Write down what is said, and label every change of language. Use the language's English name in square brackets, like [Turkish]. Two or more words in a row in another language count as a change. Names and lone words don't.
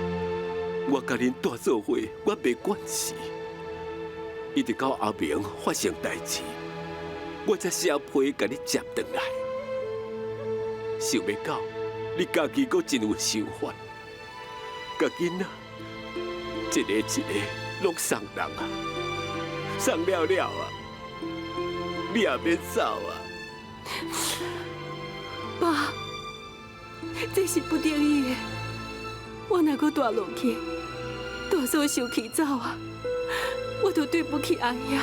[Min Nan Chinese] 我甲恁住做伙，我袂管事，一直到阿明发生代志，我才写批甲你接转来。想袂到你家己阁真有想法，甲囡仔一个一个拢送人啊，送了了啊，你也免走啊。爸，这是不得已的。我若阁住落去，大嫂生气走啊，我就对不起阿爷。